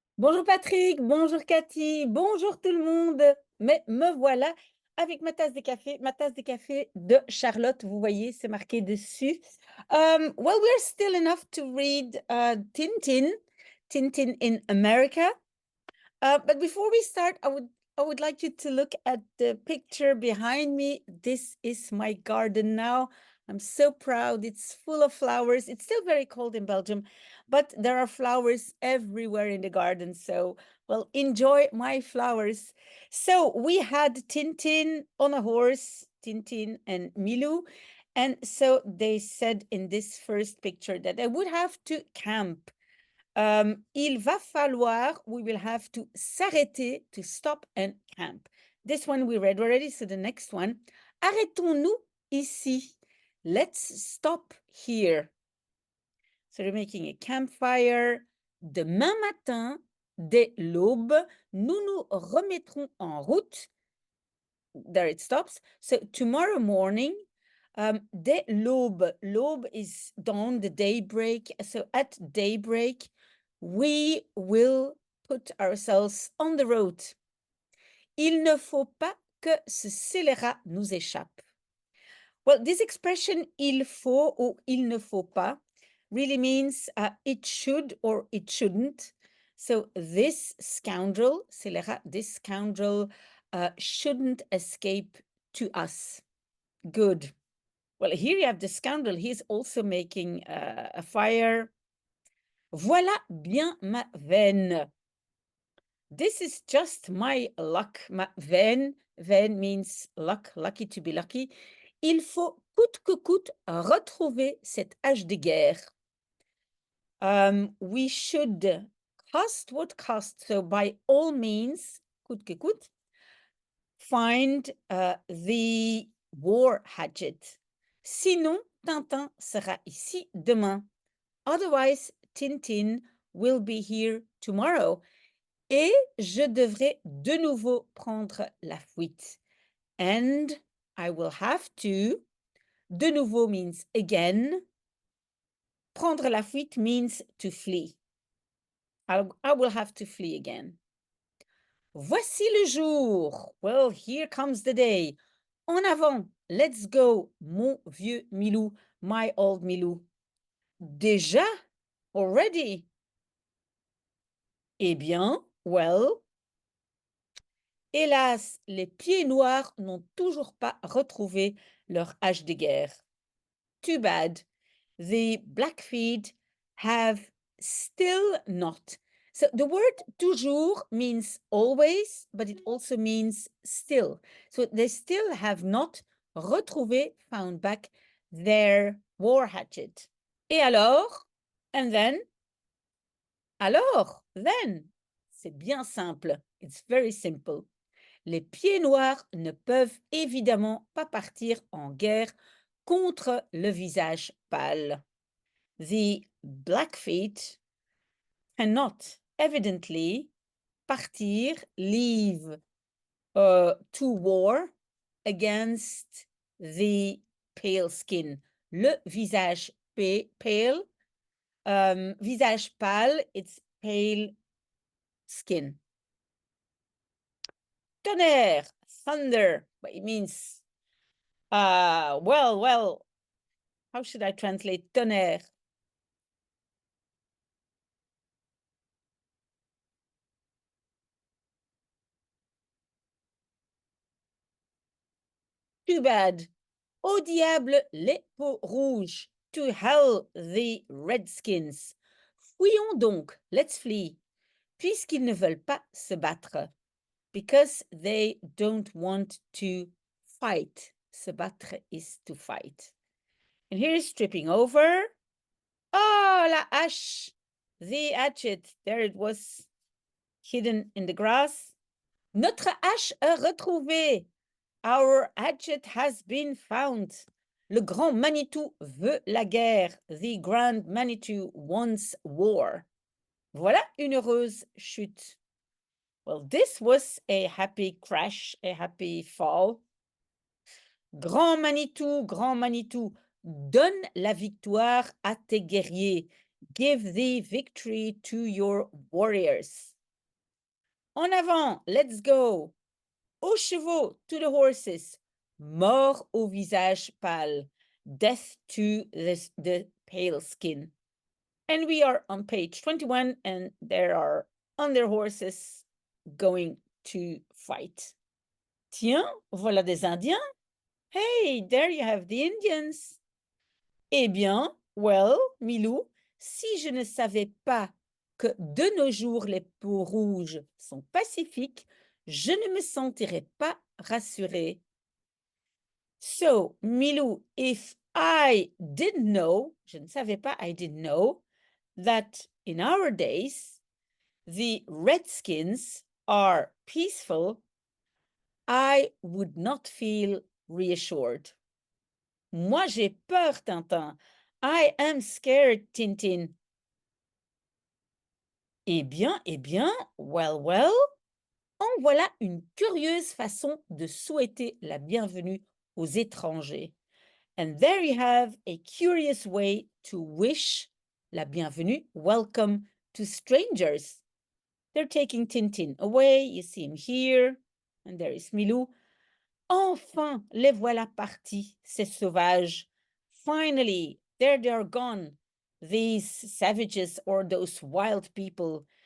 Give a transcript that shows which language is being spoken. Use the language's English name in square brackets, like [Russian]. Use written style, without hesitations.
[French] Bonjour Patrick, bonjour Cathy, bonjour tout le monde. Mais me voilà avec ma tasse de café de Charlotte. Vous voyez, c'est marqué dessus. [English] Well, we're still enough to read Tintin in America. But before we start, I would like you to look at the picture behind me. This is my garden now. I'm so proud. It's full of flowers. It's still very cold in Belgium, but there are flowers everywhere in the garden. So, well, enjoy my flowers. So we had Tintin on a horse, Tintin and Milou. And so they said in this first picture that they would have to camp. [French] Il va falloir, [English] we will have to [French] s'arrêter, [English] to stop and camp. This one we read already, so the next one. [French] Arrêtons-nous ici. [English] Let's stop here. So they're making a campfire. [French] Demain matin, dès l'aube, nous nous remettrons en route. [English] There it stops. So tomorrow morning, [French] dès l'aube, l'aube [English] is dawn, the daybreak. So at daybreak, we will put ourselves on the road. [French] Il ne faut pas que ce scélérat nous échappe. [English] Well, this expression [French] il faut [English] or [French] il ne faut pas [English] really means it should or it shouldn't. So this scoundrel, scélérat, this scoundrel shouldn't escape to us. Good. Well, here you have the scoundrel. He's also making a fire. [French] Voilà bien ma veine. [English] This is just my luck. [French] Ma veine. [English] Veine means luck, lucky to be lucky. [French] Il faut coûte que coûte retrouver cette hache de guerre. [English] We should cost what cost. So by all means, [French] coûte que coûte, [English] find the war hatchet. [French] Sinon, Tintin sera ici demain. [English] Otherwise, Tintin will be here tomorrow. [French] Et je devrais de nouveau prendre la fuite. [English] And I will have to. [French] De nouveau [English] means again. [French] Prendre la fuite [English] means to flee. I will have to flee again. [French] Voici le jour. [English] Well, here comes the day. [French] En avant, [English] let's go, [French] mon vieux Milou, [English] my old Milou. [French] Déjà? [English] Already? [French] Eh bien, [English] well. [French] Hélas, les pieds noirs n'ont toujours pas retrouvé leur hache de guerre. [English] Too bad. The Blackfeet have still not. So the word toujours means always, but it also means still. So they still have not retrouvé, found back their war hatchet. [French] Et alors? [English] And then? [French] Alors? [English] Then? [French] C'est bien simple. [English] It's very simple. [French] Les pieds noirs ne peuvent évidemment pas partir en guerre contre le visage pâle. [English] The Blackfeet cannot evidently partir, leave to war against the pale skin. [French] Le visage pale, visage pâle, [English] it's pale skin. Tonnerre, thunder, it means, well, how should I translate tonnerre? Too bad. [French] Au diable les peaux rouges. [English] To hell the redskins. [French] Fuyons donc, [English] let's flee, [French] puisqu'ils ne veulent pas se battre. [English] Because they don't want to fight. [French] Se battre [English] is to fight. And here is tripping over. [French] Oh, la hache. [English] The hatchet. There it was, hidden in the grass. [French] Notre hache est retrouvée. [English] Our hatchet has been found. [French] Le grand Manitou veut la guerre. [English] The grand Manitou wants war. [French] Voilà une heureuse chute. [English] Well, this was a happy crash, a happy fall. [French] Grand Manitou, donne la victoire à tes guerriers. [English] Give the victory to your warriors. [French] En avant, [English] let's go. [French] Aux chevaux, [English] to the horses. [French] Mort au visage pâle. [English] Death to the pale skin. And we are on page 21 and there are on their horses going to fight. [French] Tiens, voilà des Indiens. [English] Hey, there you have the Indians. [French] Eh bien, [English] well, [French] Milou, si je ne savais pas que de nos jours les peaux rouges sont pacifiques, je ne me sentirais pas rassurée. [English] So, Milou, if I didn't know, [French] je ne savais pas, [English] I didn't know, that in our days, the Redskins are peaceful, I would not feel reassured. [French] Moi, j'ai peur, Tintin. [English] I am scared, Tintin. [French] Eh bien, [English] well, [French] en voilà une curieuse façon de souhaiter la bienvenue aux étrangers. [English] And there you have a curious way to wish [French] la bienvenue, [English] welcome to strangers. They're taking Tintin away, you see him here, and there is Milou. Enfin, les voilà partis, ces sauvages. Finally, there they are gone, these savages or those wild people.